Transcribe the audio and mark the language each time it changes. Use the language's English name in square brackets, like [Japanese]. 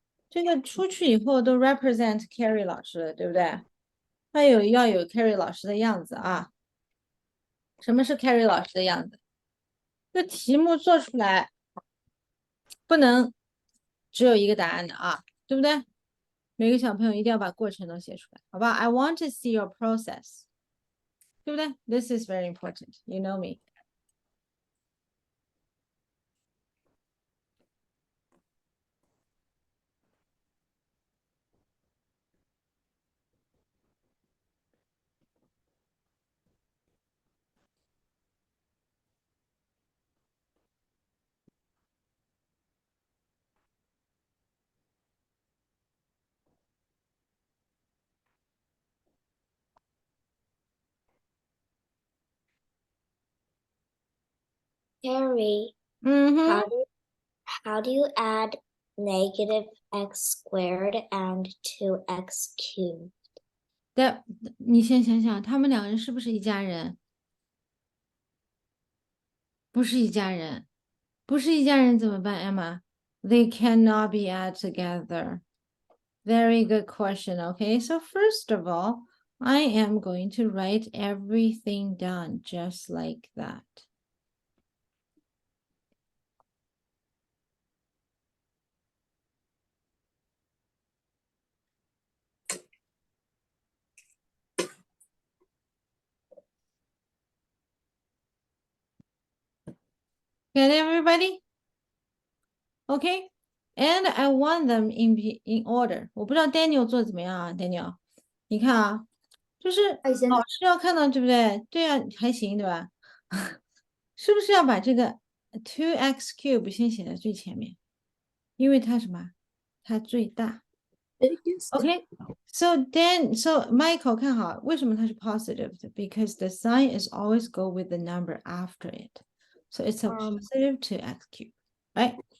[Chinese] 这个出去以后都 represent Carrie 老师，对不对？那要有 Carrie 老师的样子啊。什么是 Carrie 老师的样子？这题目做出来不能只有一个答案的啊，对不对？每个小朋友一定要把过程都写出来，好吧 ？ [English] I want to see your process， [Chinese] 对不对 ？ [English] This is very important. You know me. Carrie, 嗯哼。 how do you add negative x squared and 2x cubed? [Chinese] 对，你先想想，他们两个人是不是一家人？不是一家人，不是一家人怎么办，Emma？ [English] They cannot be added together. Very good question. Okay, so first of all, I am going to write everything down just like that. Get it, everybody? Okay, and I want them in order. [Chinese] 我不知道 Daniel 做得怎么样啊，Daniel，你看啊，就是还行老师要看到，对不对？对啊，还行，对吧？是不是要把这个 2x cube 先写在最前面？因为它什么？它最大。 [English] Okay, so Michael [Chinese] 看好，为什么它是 [English] positive 的 ？Because the sign is always go with the number after it, so it's a positive 2x cube, right?